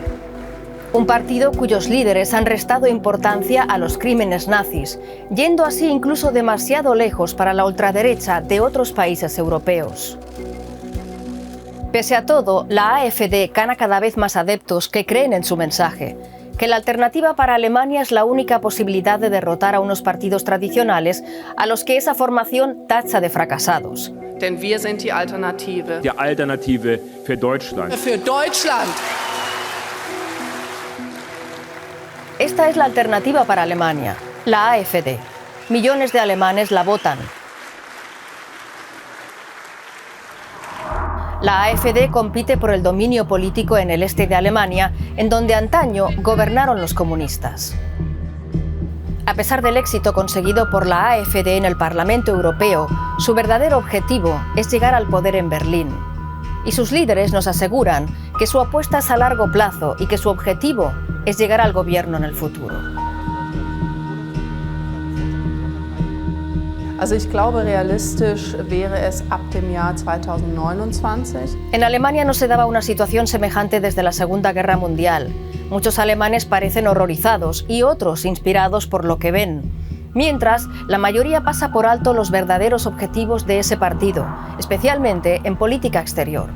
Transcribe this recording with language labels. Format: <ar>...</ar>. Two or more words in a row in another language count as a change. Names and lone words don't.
<es>Un partido cuyos líderes han restado importancia a los crímenes nazis, yendo así incluso demasiado lejos para la ultraderecha de otros países europeos. Pese a todo, la AfD gana cada vez más adeptos que creen en su mensaje, que la alternativa para Alemania es la única posibilidad de derrotar a unos partidos tradicionales a los que esa formación tacha de fracasados.</es> <de>Denn wir sind die Alternative. Die Alternative für Deutschland. Für Deutschland.</de> <es>Esta es la alternativa para Alemania, la AfD. Millones de alemanes la votan. La AfD compite por el dominio político en el este de Alemania, en donde antaño gobernaron los comunistas. A pesar del éxito conseguido por la AfD en el Parlamento Europeo, su verdadero objetivo es llegar al poder en Berlín. Y sus líderes nos aseguran que su apuesta es a largo plazo y que su objetivo es llegar al gobierno en el futuro.</es> <de>Also ich glaube, realistisch wäre es ab dem Jahr 2029.</de> <es>En Alemania no se daba una situación semejante desde la Segunda Guerra Mundial. Muchos alemanes parecen horrorizados y otros inspirados por lo que ven. Mientras, la mayoría pasa por alto los verdaderos objetivos de ese partido, especialmente en política exterior.</es>